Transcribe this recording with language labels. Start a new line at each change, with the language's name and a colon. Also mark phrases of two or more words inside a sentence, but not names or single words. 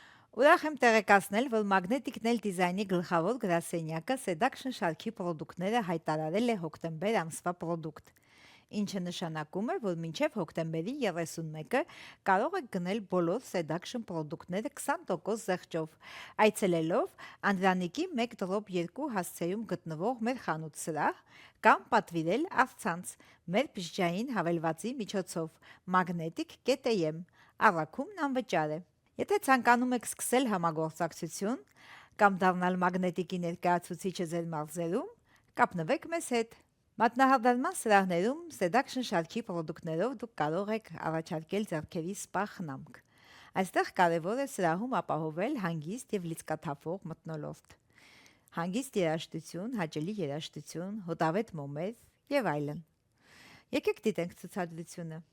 Armenian: Ուրախ եմ տեղեկացնել, որ Magnetic Nail Design-ի գլխավոր գրասենյակը Seduction շարքի պրոդուկտները հայտարարել է հոկտեմբեր ամսվա պրոդուկտ, ինչը նշանակում է, որ մինչև հոկտեմբերի 31-ը կարող եք գնել բոլոր Seduction պրոդուկտները 20% զեղչով, այցելելով Անդրանիկի 1-2 հասցեում գտնվող մեր խանութ սրահ կամ պատվիրել առցանց մեր բջջային հավելվածի միջոցով magnetic.am, առաքումն անվճար է։ Եթե ցանկանում եք սկսել համագործակցություն կամ դառնալ Magnetic-ի ներկայացուցիչը ձեր մարզերում, կապնվեք մեզ հետ։ Մատնահարդարման սրահներում Seduction շարքի պրոդուկտներով դուք կարող եք առաջարկել ձեռքերի սպա խնամք։ Այստեղ կարևոր է սրահում ապահովել հանգիստ եւ լիցքաթափող մթնոլորտ, հանգիստ երաժշտություն, հաճելի երաժշտություն, հոտավետ մոմեր եւ այլն։ Եկեք դիտենք ցուցադրությունը։